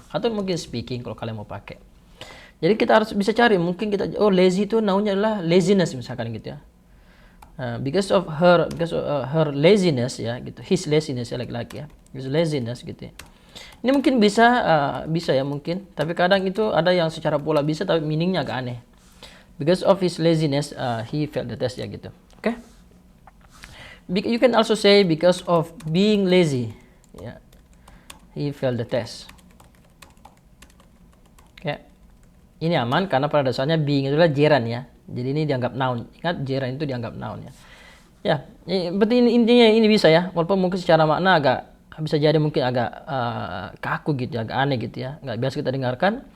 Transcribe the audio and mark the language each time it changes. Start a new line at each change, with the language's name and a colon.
Indonesian: Atau mungkin speaking kalau kalian mau pakai. Jadi kita harus bisa cari, mungkin kita lazy itu nounnya adalah laziness misalkan gitu ya.
English: Because of her laziness ya gitu. His laziness ya laki-laki ya. His laziness gitu ya.
Indonesian: Ini mungkin bisa ya mungkin, tapi kadang itu ada yang secara pola bisa tapi meaningnya agak aneh.
English: Because of his laziness, he failed the test
Indonesian: ya gitu. Oke.
English: You can also say because of being lazy, ya, he failed the test.
Indonesian: Oke. Ini aman karena pada dasarnya being itu adalah gerund ya. Jadi ini dianggap noun. Ingat gerund itu dianggap noun ya. Ya, berarti intinya ini bisa ya. Walaupun mungkin secara makna agak bisa jadi mungkin agak kaku gitu, agak aneh gitu ya. Nggak biasa kita dengarkan.